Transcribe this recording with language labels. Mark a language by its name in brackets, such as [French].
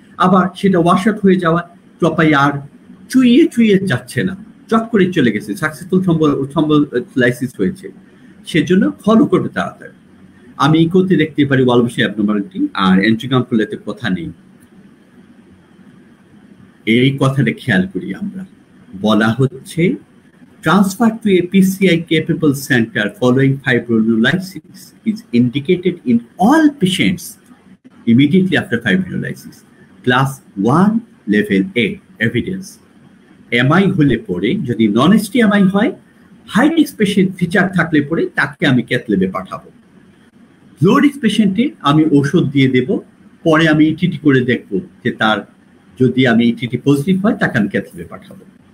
[Bangla] আবার সেটা wash out হয়ে যাওয়া, ট্রপাই আর চুইয়ে যাচ্ছে না, চট করে চলে গেছে, সাকসেসফুল থ্রম্বোলাইসিস হয়েছে। সেজন্য ফলো করবে তাড়াতাড়ি। আমি ইকোতে দেখতে পারি ওয়ালবাসী অ্যাবনর্মালিটি, আর এনজিওগ্রাম করলে কথা নেই। এই কথাটা খেয়াল করি আমরা। বলা হচ্ছে [English] transfer to a PCI capable center following fibrinolysis is indicated in all patients immediately after fibrinolysis. Class 1 level A evidence. [Bangla] MI হলে পরে, যদি নন এসটি MI হয়, হাই রিস্ক পেশেন্ট ফিচার থাকলে পরে তাকে আমি ক্যাথ ল্যাবে পাঠাবো। লো রিস্ক পেশেন্টে আমি ওষুধ দিয়ে দেব, পরে আমি ইটিটি করে দেখবো যে তার যদি আমি ইটিটি পজিটিভ হয় তাকে আমি ক্যাথ ল্যাবে পাঠাবো।